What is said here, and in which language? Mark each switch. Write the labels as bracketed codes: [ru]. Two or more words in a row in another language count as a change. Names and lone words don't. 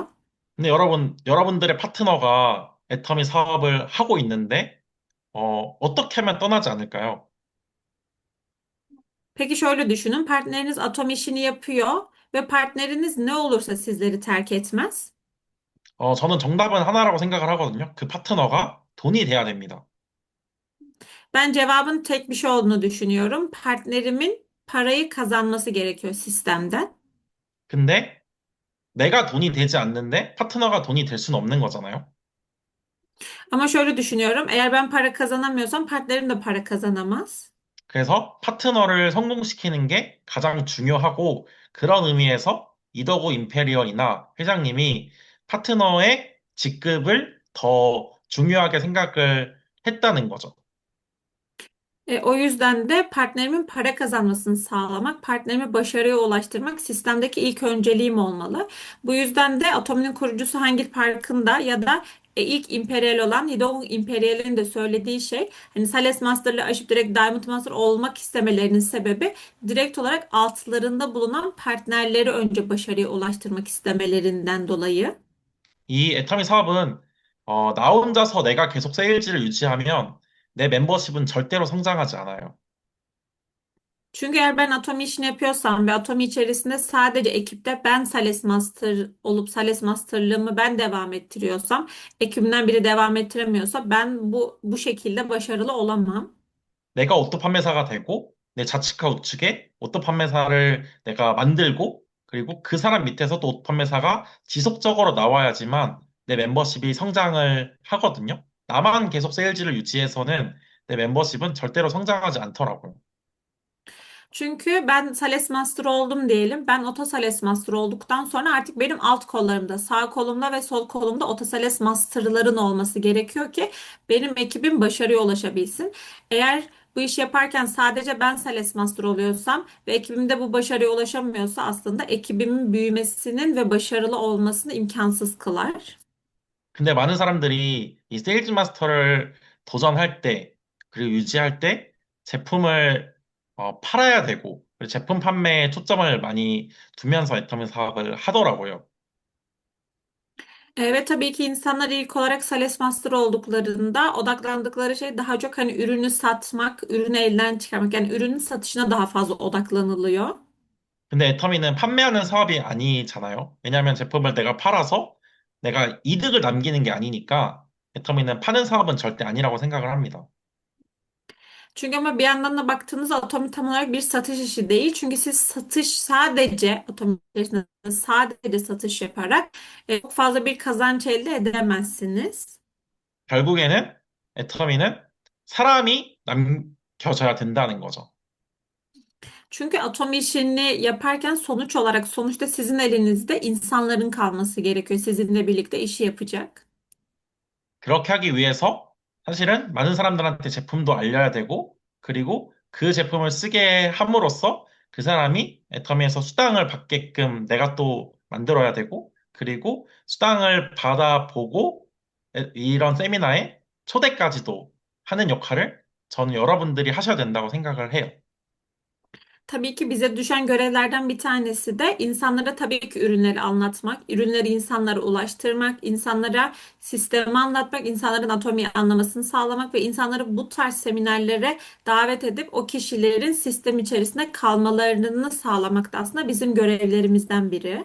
[ko] 근데 여러분들의 파트너가 애터미 사업을 하고 있는데 어떻게 하면 떠나지 않을까요? [tr] Peki şöyle düşünün, partneriniz atom işini yapıyor ve partneriniz ne olursa sizleri terk etmez. [ko] 저는 정답은 하나라고 생각을 하거든요. 그 파트너가 돈이 돼야 됩니다. [tr] Ben cevabın tek bir şey olduğunu düşünüyorum. Partnerimin parayı kazanması gerekiyor sistemden. [ko] 근데 내가 돈이 되지 않는데 파트너가 돈이 될 수는 없는 거잖아요. [tr] Ama şöyle düşünüyorum. Eğer ben para kazanamıyorsam partnerim de para kazanamaz. [ko] 그래서 파트너를 성공시키는 게 가장 중요하고 그런 의미에서 이더고 임페리얼이나 회장님이 파트너의 직급을 더 중요하게 생각을 했다는 거죠. [tr] O yüzden de partnerimin para kazanmasını sağlamak, partnerimi başarıya ulaştırmak sistemdeki ilk önceliğim olmalı. Bu yüzden de Atomi'nin kurucusu Hangi Park'ın ya da ilk İmperial olan Hideo Imperial'in de söylediği şey, hani Thales Master'lı aşıp direkt Diamond Master olmak istemelerinin sebebi direkt olarak altlarında bulunan partnerleri önce başarıya ulaştırmak istemelerinden dolayı. [ko] 이 애터미 사업은 나 혼자서 내가 계속 세일즈를 유지하면 내 멤버십은 절대로 성장하지 않아요. [tr] Çünkü eğer ben Atomi işini yapıyorsam ve Atomi içerisinde sadece ekipte ben Sales Master olup Sales Master'lığımı ben devam ettiriyorsam, ekibimden biri devam ettiremiyorsa ben bu şekilde başarılı olamam. [ko] 내가 오토 판매사가 되고 내 좌측과 우측에 오토 판매사를 내가 만들고 그리고 그 사람 밑에서 또 오토 판매사가 지속적으로 나와야지만 내 멤버십이 성장을 하거든요. 나만 계속 세일즈를 유지해서는 내 멤버십은 절대로 성장하지 않더라고요. [tr] Çünkü ben Sales Master oldum diyelim. Ben Oto Sales Master olduktan sonra artık benim alt kollarımda, sağ kolumda ve sol kolumda Oto Sales Master'ların olması gerekiyor ki benim ekibim başarıya ulaşabilsin. Eğer bu işi yaparken sadece ben Sales Master oluyorsam ve ekibimde bu başarıya ulaşamıyorsa aslında ekibimin büyümesinin ve başarılı olmasını imkansız kılar. [ko] 근데 많은 사람들이 이 세일즈 마스터를 도전할 때, 그리고 유지할 때 제품을 팔아야 되고, 그리고 제품 판매에 초점을 많이 두면서 애터미 사업을 하더라고요. [tr] Ve tabii ki insanlar ilk olarak Sales Master olduklarında odaklandıkları şey daha çok hani ürünü satmak, ürünü elden çıkarmak. Yani ürünün satışına daha fazla odaklanılıyor. [ko] 근데 애터미는 판매하는 사업이 아니잖아요. 왜냐하면 제품을 내가 팔아서 내가 이득을 남기는 게 아니니까 애터미는 파는 사업은 절대 아니라고 생각을 합니다. [tr] Çünkü ama bir yandan da baktığınızda Atomi tam olarak bir satış işi değil. Çünkü siz satış sadece Atomi içerisinde sadece satış yaparak çok fazla bir kazanç elde edemezsiniz. [ko] 결국에는 애터미는 사람이 남겨져야 된다는 거죠. [tr] Çünkü Atomi işini yaparken sonuç olarak sonuçta sizin elinizde insanların kalması gerekiyor. Sizinle birlikte işi yapacak. [ko] 그렇게 하기 위해서 사실은 많은 사람들한테 제품도 알려야 되고, 그리고 그 제품을 쓰게 함으로써 그 사람이 애터미에서 수당을 받게끔 내가 또 만들어야 되고, 그리고 수당을 받아보고 이런 세미나에 초대까지도 하는 역할을 저는 여러분들이 하셔야 된다고 생각을 해요. [tr] Tabii ki bize düşen görevlerden bir tanesi de insanlara tabii ki ürünleri anlatmak, ürünleri insanlara ulaştırmak, insanlara sistemi anlatmak, insanların atomiyi anlamasını sağlamak ve insanları bu tarz seminerlere davet edip o kişilerin sistem içerisinde kalmalarını sağlamak da aslında bizim görevlerimizden biri.